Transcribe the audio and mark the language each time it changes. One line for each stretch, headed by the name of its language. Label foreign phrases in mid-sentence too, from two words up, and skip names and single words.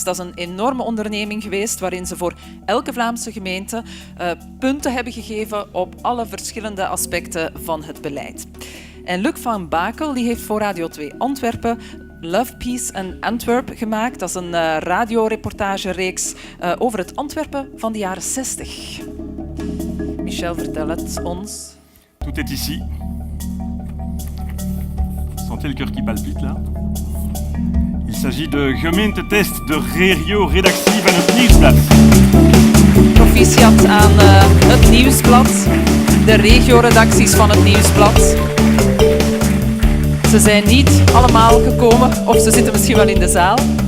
Dutch: Dat is een enorme onderneming geweest waarin ze voor elke Vlaamse gemeente punten hebben gegeven op alle verschillende aspecten van het beleid. En Luc van Bakel die heeft voor Radio 2 Antwerpen Love, Peace and Antwerp gemaakt. Dat is een radioreportagereeks over het Antwerpen van de jaren 60. Michel, vertel het ons.
French: Tout est ici. Sentez le cœur qui palpite là. Il s'agit de Gemeentetest,
Dutch: de regio-redactie van Het Nieuwsblad. Proficiat aan Het Nieuwsblad, de regio-redacties van Het Nieuwsblad. Ze zijn niet allemaal gekomen, of ze zitten misschien wel in de zaal.